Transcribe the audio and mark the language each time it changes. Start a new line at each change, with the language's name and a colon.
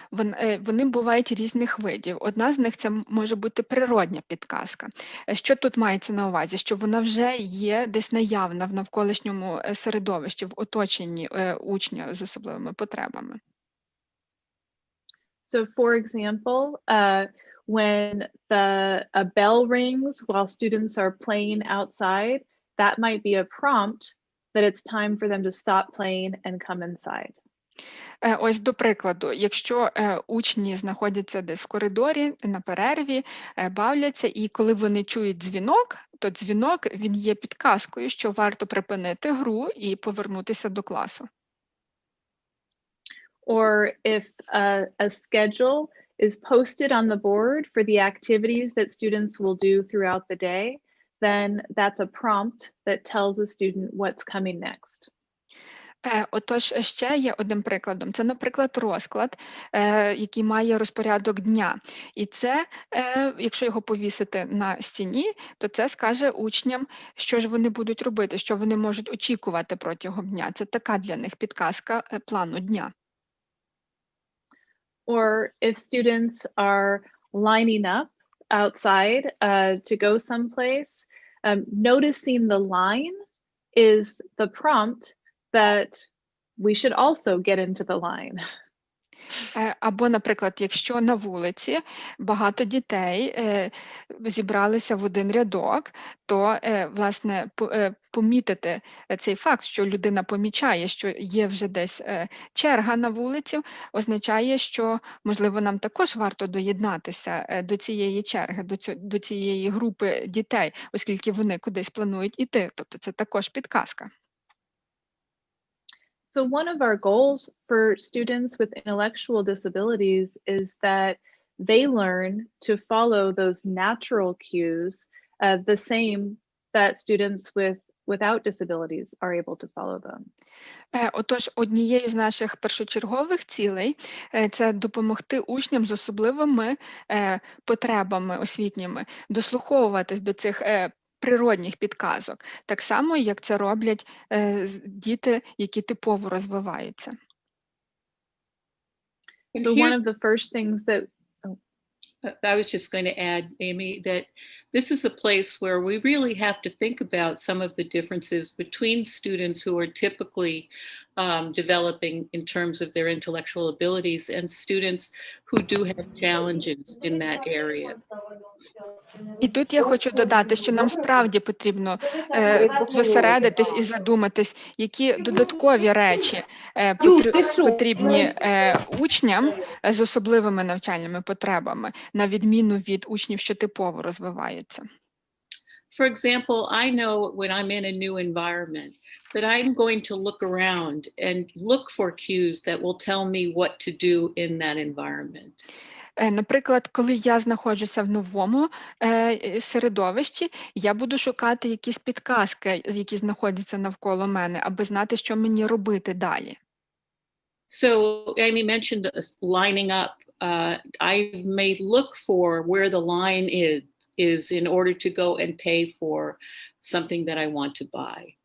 Ukrainian: Вони бувають різних видів. Одна з них це може бути природня підказка. Що тут мається на увазі? Що вона вже є десь наявна в навколишньому середовищі, в оточенні учня з особливими потребами.
English: So for example, when a bell rings while students are playing outside, that might be a prompt that it's time for them to stop playing and come inside.
Ukrainian: Ось до прикладу, якщо учні знаходяться десь в коридорі, на перерві, бавляться, і коли вони чують дзвінок, то дзвінок, він є підказкою, що варто припинити гру і повернутися до класу.
English: Or if a schedule is posted on the board for the activities that students will do throughout the day, then that's a prompt that tells the student what's coming next.
Ukrainian: Отож, ще є одним прикладом. Це, наприклад, розклад, який має розпорядок дня. І це, якщо його повісити на стіні, то це скаже учням, що ж вони будуть робити, що вони можуть очікувати протягом дня. Це така для них підказка плану дня.
English: Or if students are lining up outside to go someplace, noticing the line is the prompt that we should also get into the line.
Ukrainian: Або, наприклад, якщо на вулиці багато дітей зібралися в один рядок, то, власне, помітити цей факт, що людина помічає, що є вже десь черга на вулиці, означає, що, можливо, нам також варто доєднатися до цієї черги, до цієї групи дітей, оскільки вони кудись планують іти. Тобто це також підказка.
English: So one of our goals for students with intellectual disabilities is that they learn to follow those natural cues the same that students without disabilities are able to follow them.
Ukrainian: Отож, однією з наших першочергових цілей – це допомогти учням з особливими потребами освітніми дослуховуватись до цих природних підказок, так само, як це роблять діти, які типово розвиваються.
English: So one of the first things that I was just going to add, Amy, that this is a place where we really have to think about some of the differences between students who are typically developing in terms of their intellectual abilities and students who do have challenges in that area.
Ukrainian: І тут я хочу додати, що нам справді потрібно зосередитись і задуматись, які додаткові речі потрібні учням з особливими навчальними потребами, на відміну від учнів, що типово розвиваються.
English: For example, I know when I'm in a new environment that I'm going to look around and look for cues that will tell me what to do in that environment.
Ukrainian: Наприклад, коли я знаходжуся в новому середовищі, я буду шукати якісь підказки, які знаходяться навколо мене, аби знати, що мені робити далі.
English: So Amy mentioned lining up. I may look for where the line is in order to go and pay for something that I want to buy.